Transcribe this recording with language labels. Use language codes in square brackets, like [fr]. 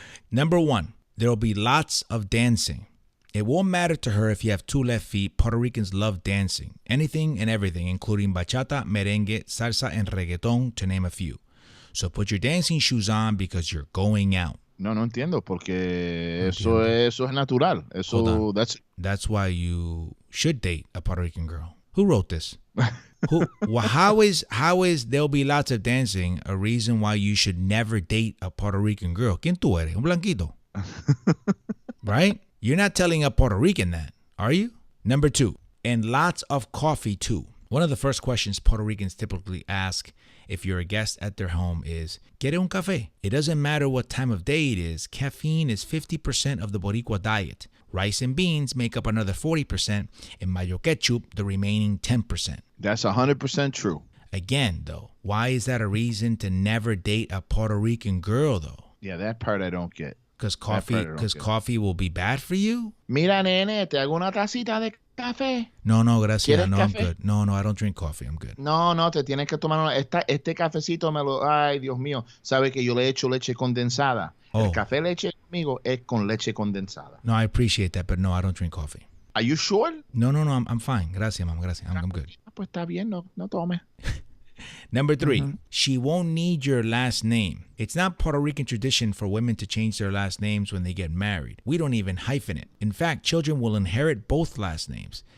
[en] Number 1, there will be lots of dancing. It won't matter to her if you have 2 left feet. Puerto Ricans love dancing. Anything and everything, including bachata, merengue, salsa, and reggaeton, to name a few. So put your dancing shoes on because you're going out. [es] No entiendo, porque eso es natural. Eso, [en] that's why you should date a Puerto Rican girl. Who wrote this? How is there'll be lots of dancing a reason why you should never date a Puerto Rican girl? [es] ¿Quién tú eres? Un blanquito. [en] Right? You're not telling a Puerto Rican that, are you? Number 2, and lots of coffee too. One of the first questions Puerto Ricans typically ask if you're a guest at their home is, [es] ¿Quiere un café? [en] It doesn't matter what time of day it is. Caffeine is 50% of the Boricua diet. Rice and beans make up another 40%, and mayo ketchup the remaining 10%. That's 100% true. Again, though, why is that a reason to never date a Puerto Rican girl, though? Yeah, that part I don't get. Because coffee will be bad for you? [es] Mira, nene, te hago una tacita de café. No, gracias. No, café? [en] I'm good. No, I don't drink coffee. I'm good. [es] No, te tienes que tomar este cafecito ay, Dios mío. Sabe que yo le echo leche condensada. El café leche conmigo es con leche condensada. [en] No, I appreciate that, but no, I don't drink coffee. Are you sure? No, I'm fine. [es] Gracias, [en] ma'am. Gracias. I'm good. [es] Pues está bien, no tome. [en] Number 3, she won't need your last name. It's not Puerto Rican tradition for women to change their last names when they get married. We don't even hyphen it. In fact, children will inherit both last names.